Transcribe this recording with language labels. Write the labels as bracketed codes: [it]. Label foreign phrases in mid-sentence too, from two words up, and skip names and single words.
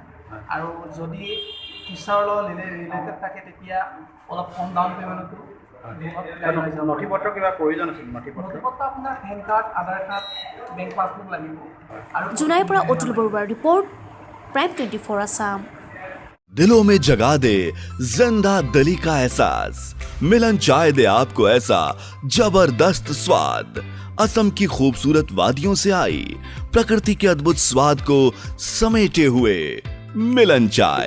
[as] আৰু যদি টিচাৰৰ লগত ৰিলেটেড থাকে তেতিয়া অলপ কম [en] down payment [as] নথি পত্ৰ কিবা প্ৰয়োজন আছিল? নথি পত্ৰ আপোনাৰ [en] PAN card, Aadhaar card, bank passbook [as] লাগিব। আৰু জোনাইৰ পৰা অতুল বৰুৱাৰ ৰিপৰ্ট, প্ৰাইম 24 আছাম। [hi] दिलों में जगा दे जिंदा दिली का एहसास। मिलन चाय दे आपको ऐसा जबरदस्त स्वाद। असम की खूबसूरत वादियों से आई प्रकृति के अद्भुत स्वाद को समेटे हुए मिलन चाय।